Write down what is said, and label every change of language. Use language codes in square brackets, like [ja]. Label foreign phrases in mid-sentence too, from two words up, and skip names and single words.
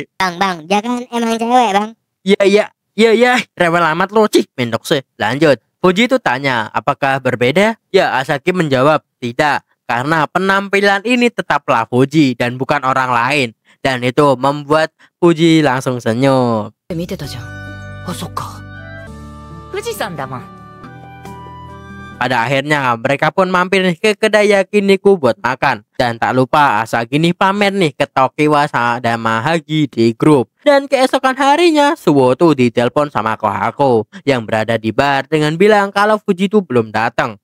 [id] Bang, dia kan emang cewek bang. Iya, rewel amat lo, cih, mendok sih. Lanjut, Fuji itu tanya, apakah berbeda? Ya, Asagi menjawab, tidak, karena penampilan ini tetaplah Fuji dan bukan orang lain. Dan itu membuat Fuji langsung senyum. [ja] 見てたじゃん。あ、そっか。富士山だもん。 [id] Pada akhirnya mereka pun mampir nih ke kedai yakiniku buat makan. Dan tak lupa Asagi nih pamer nih ke Tokiwa sama Hagi di grup. Dan keesokan harinya Suwo tuh ditelepon sama Kohako yang berada di bar dengan bilang kalau Fuji tuh belum datang.